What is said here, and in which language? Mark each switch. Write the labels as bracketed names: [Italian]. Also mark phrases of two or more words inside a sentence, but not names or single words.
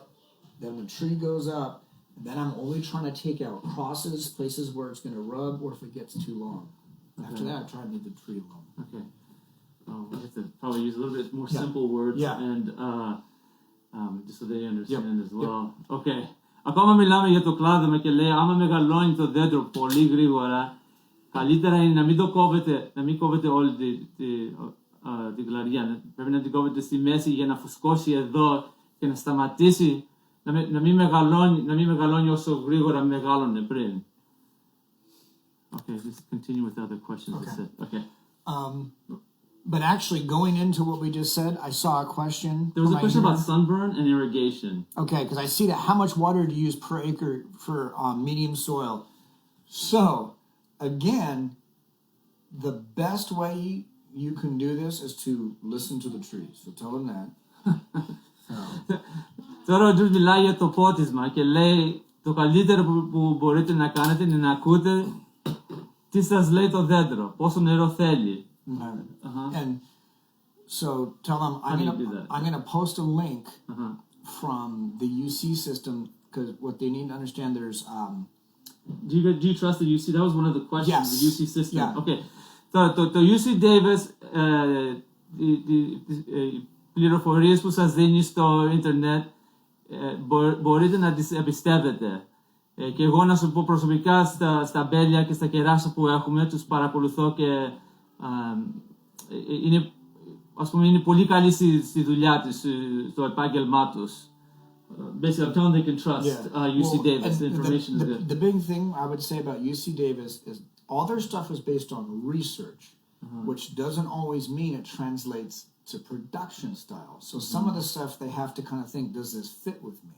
[English] Then the tree goes up, and then I'm only trying to take out crosses, places where it's going to rub, or if it gets too long. Okay. After that, I try to leave the tree alone. Okay. I have to probably use a little bit more simple words, and just so they understand as well. Okay. [Greek] Ακόμα μιλάμε για το κλάδεμα και λέει, άμα μεγαλώνει το δέντρο πολύ γρήγορα, καλύτερα είναι να μην το κόβετε, να μην κόβετε όλη την κλαριά. Πρέπει να την κόβετε στη μέση για να φουσκώσει εδώ και να σταματήσει, να μην μεγαλώνει όσο γρήγορα μεγάλωνε πριν. [English] Okay, just continue with the other questions. Okay. But actually, going into what we just said, I saw a question. There was a question about sunburn and irrigation. Okay, because I see that how much water do you use per acre for medium soil? So, again, the best way you can do this is to listen to the trees. So tell them that. [Greek] Τώρα ο Τζους μιλάει για το πότισμα και λέει το καλύτερο που μπορείτε να κάνετε είναι να ακούτε τι σας λέει το δέντρο, πόσο νερό θέλει. [English] And so tell them I'm gonna post a link from the UC system, because what they need to understand, there's do you trust the UC? That was one of the questions. Yes. The UC system. Yeah. Okay. So the UC Davis [Greek] πληροφορίες που σας δίνει στο ίντερνετ μπορείτε να τις εμπιστεύετε. Και εγώ να σου πω προσωπικά στα μπέλια και στα κεράσια που έχουμε, τους παρακολουθώ και είναι πολύ καλή στη δουλειά τους, στο επάγγελμά τους. [English] Basically, I'm telling them they can trust UC Davis. The information is good. The big thing I would say about UC Davis is all their stuff is based on research, which doesn't always mean it translates to production style. So some of the stuff they have to kind of think, does this fit with me?